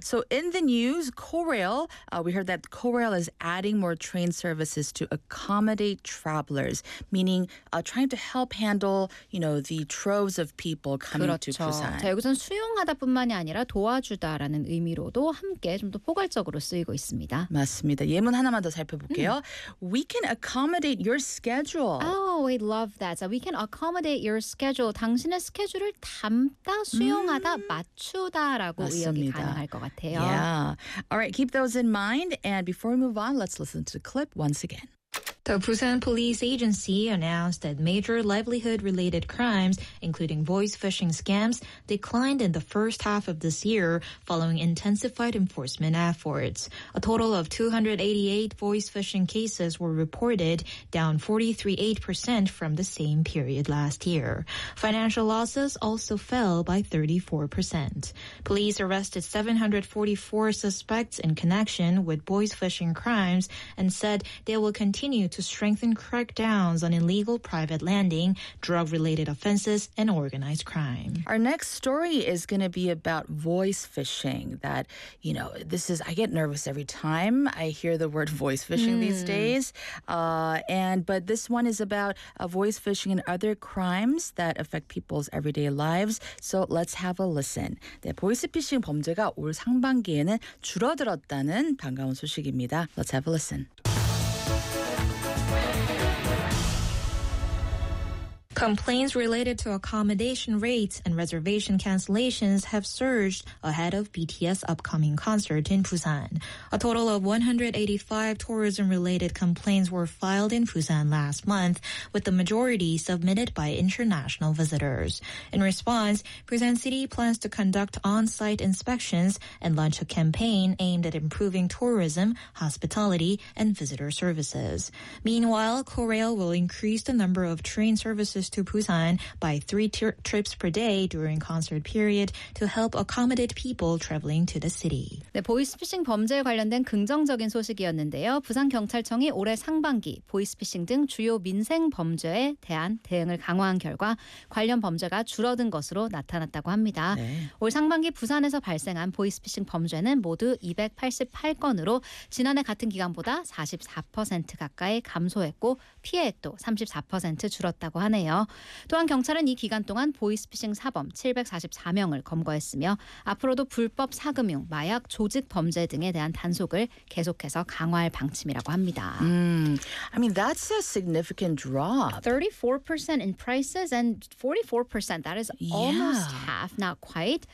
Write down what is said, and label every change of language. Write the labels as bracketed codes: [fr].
[en] So in the news, Korail, we heard that Korail is adding more train services to accommodate travelers, meaning trying to help handle, you know, the troves of people coming [ko] 그렇죠. [en] to Busan. [ko] 자, 여기서는 수용하다 뿐만이 아니라 도와주다라는 의미로도 함께 좀 더 포괄적으로 쓰이고 있습니다. 맞습니다. 예문 하나만 더 살펴볼게요. [en] We can accommodate your schedule. Oh, we love that. So we can accommodate your schedule. [ko] 당신의 스케줄을 담다, 수용하다, 맞추다라고 의역이 가능할 것 같아요. [en] Yeah. All right, keep those in mind. And before we move on, let's listen to the clip once again. The Busan Police Agency announced that major livelihood-related crimes, including voice phishing scams, declined in the first half of this year following intensified enforcement efforts. A total of 288 voice phishing cases were reported, down 43.8% from the same period last year. Financial losses also fell by 34%. Police arrested 744 suspects in connection with voice phishing crimes and said they will continue to strengthen crackdowns on illegal private landing, drug-related offenses, and organized crime. Our next story is going to be about voice phishing. That, you know, this is, I get nervous every time I hear the word voice phishing these days. But this one is about voice phishing and other crimes that affect people's everyday lives. So let's have a listen. [ko] 네, 보이스 피싱 범죄가 올 상반기에는 줄어들었다는 반가운 소식입니다. [en] Let's have a listen. Complaints related to accommodation rates and reservation cancellations have surged ahead of BTS' upcoming concert in Busan. A total of 185 tourism-related complaints were filed in Busan last month, with the majority submitted by international visitors. In response, Busan City plans to conduct on-site inspections and launch a campaign aimed at improving tourism, hospitality, and visitor services. Meanwhile, Korail will increase the number of train services to Busan by three trips per day during concert period to help accommodate people traveling to the city. [ko] 네, 보이스피싱 범죄에 관련된 긍정적인 소식이었는데요. 부산 경찰청이 올해 상반기 보이스피싱 등 주요 민생 범죄에 대한 대응을 강화한 결과 관련 범죄가 줄어든 것으로 나타났다고 합니다. 네. 올 상반기 부산에서 발생한 보이스피싱 범죄는 모두 288건으로 지난해 같은 기간보다 44% 가까이 감소했고 피해액도 34% 줄었다고 하네요. 또한 경찰은 이 기간 동안 보이스피싱 사범 744명을 검거했으며 앞으로도 불법 사금융, 마약, 조직 범죄 등에 대한 단속을 계속해서 강화할 방침이라고 합니다. [en] I mean, that's a significant drop. 34% in prices and 44%, that is almost half, not quite.